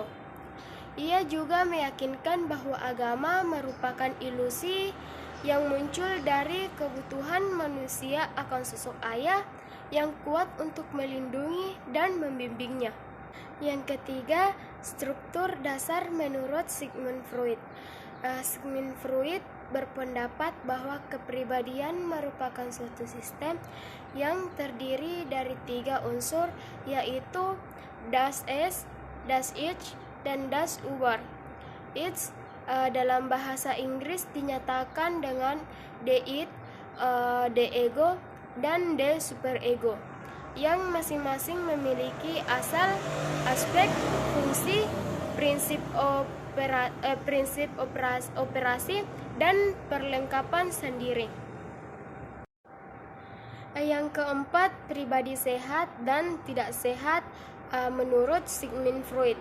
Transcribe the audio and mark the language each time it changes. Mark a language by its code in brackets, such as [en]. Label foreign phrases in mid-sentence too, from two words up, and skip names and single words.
[id] Ia juga meyakinkan bahwa agama merupakan ilusi yang muncul dari kebutuhan manusia akan sosok ayah yang kuat untuk melindungi dan membimbingnya. Yang ketiga, struktur dasar menurut Sigmund Freud. Sigmund Freud berpendapat bahwa kepribadian merupakan suatu sistem yang terdiri dari 3 unsur, yaitu [de] das Es, das Ich, [id] dan [de] das Über. [id] Ich dalam bahasa Inggris dinyatakan dengan [en] the id, the ego, [id] dan [en] the superego, [id] yang masing-masing memiliki asal, aspek, fungsi, prinsip operasi, dan perlengkapan sendiri. Yang keempat, pribadi sehat dan tidak sehat menurut Sigmund Freud.